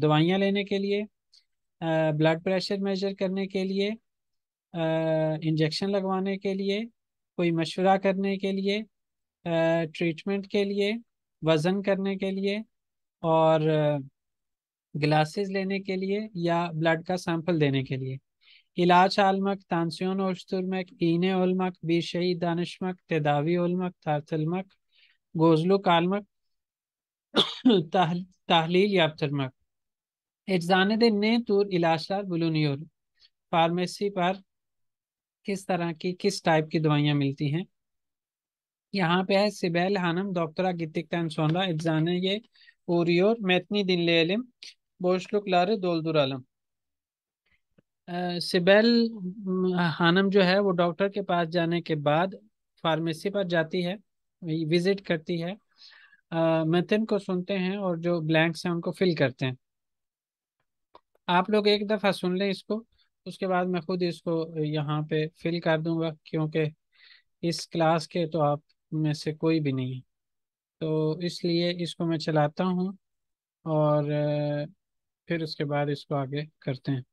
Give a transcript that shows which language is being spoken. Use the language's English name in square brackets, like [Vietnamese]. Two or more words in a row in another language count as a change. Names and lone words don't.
[Hindi] दवाइयाँ लेने के लिए, [English] blood pressure measure [Hindi] करने के लिए, इंजेक्शन लगवाने के लिए, कोई मशवरा करने के लिए, ट्रीटमेंट के लिए, वजन करने के लिए, और ग्लासेस लेने के लिए, या ब्लड का सैंपल देने के लिए। [Turkish] İlaç almak, tansiyon ölçtürmek, iğne olmak, bir şeyi danışmak, tedavi olmak, tartılmak, gözlük almak, tahlil yaptırmak. Eczanede ne tür ilaçlar bulunuyor? [Hindi] फार्मेसी पर किस तरह की किस टाइप की दवाइयाँ मिलती हैं? यहाँ पे है [Turkish] Sibel Hanım doktora gittikten sonra eczaneye uğruyor. Metni dinleyelim. Boşlukları dolduralım. [Hindi] सिबेल hanım जो है वो डॉक्टर के पास जाने के बाद फार्मेसी पर जाती है, विजिट करती है, मेथन को सुनते हैं और जो ब्लैंक्स हैं उनको फिल करते हैं। आप लोग एक दफ़ा सुन लें इसको, उसके बाद मैं खुद इसको यहाँ पे फिल कर दूंगा, क्योंकि इस क्लास के तो आप में से कोई भी नहीं है, तो इसलिए इसको मैं चलाता हूँ और फिर उसके बाद इसको आगे करते हैं।